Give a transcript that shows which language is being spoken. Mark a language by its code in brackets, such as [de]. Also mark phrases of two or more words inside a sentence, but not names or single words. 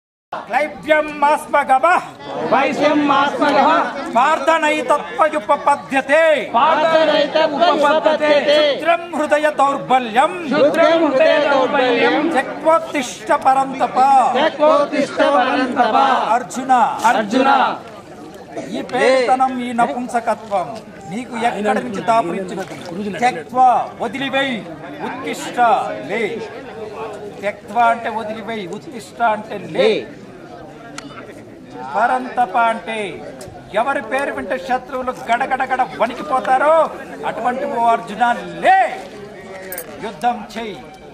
[sa] क्लैब्यं मास्मगमः वैश्यं मास्मगः पार्थनैतत्त्वयुपपद्यते क्षुद्रं हृदय दौर्बल्यं त्यक्त्वोत्तिष्ठ परन्तप अर्जुन [te] ఈ పేదతనం ఈ నపుంసకత్వం నీకు ఎక్కడి నుంచి దాపురించినది త్యక్త్వా వదిలివేయి ఉత్తిష్ట లే త్యక్త్వా అంటే వదిలివేయి ఉత్తిష్ట అంటే లే పరంతప అంటే ఎవరి పేరు వింటే శత్రువులు గడగడగడ వణికిపోతారో అటువంటి ఓ అర్జున లే యుద్ధం చెయ్యి.